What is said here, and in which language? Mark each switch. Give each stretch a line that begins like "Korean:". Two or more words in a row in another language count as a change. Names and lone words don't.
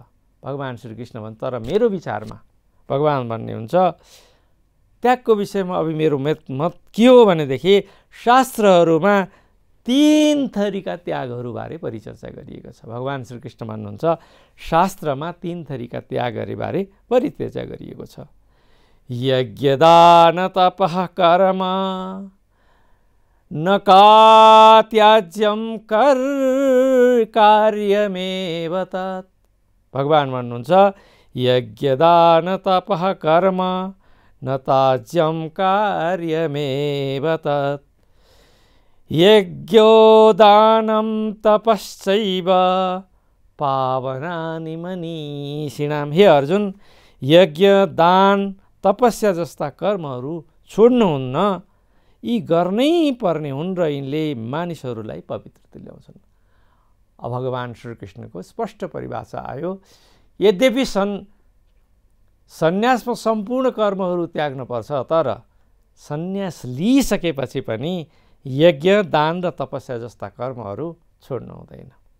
Nepali: भगवान श्रीकृष्ण भन्छ, तर मेरो विचारमा भगवान भन्ने हुन्छ त्यागको विषयमा अब मेरो मत के हो भनेदेखि शास्त्रहरूमा तीन थरीका त्यागहरूबारे परिचर्चा गरिएको छ। भगवान श्रीकृष्ण भन्नुहुन्छ शास्त्रमा तीन थरीका त्यागहरूबारे परिचर्चा गरिएको छ।
Sanskrit: यज्ञदान तपः कर्म न त्याज्यम कर कार्यमेव तत्।
Nepali: भगवान भन्नुहुन्छ
Sanskrit: यज्ञदान तपः कर्म न त्याज्यम कार्यमेव तत् यज्ञो दानं तपश्चैव पावनानि मनीषिणाम्।
Nepali: हे अर्जुन, यज्ञ दान तपस्या जस्ता कर्महरू छोड्नुहुन्न, यी गर्नै पर्ने हुन् र यिनले मानिसहरूलाई पवित्रता ल्याउँछन्। अब भगवान श्रीकृष्णको स्पष्ट परिभाषा आयो। यद्यपि सन्यासमा सम्पूर्ण कर्महरू त्याग्नुपर्छ, तर सन्यास लिइसकेपछि पनि यज्ञ दान र तपस्या जस्ता कर्महरू छोड्नु हुँदैन।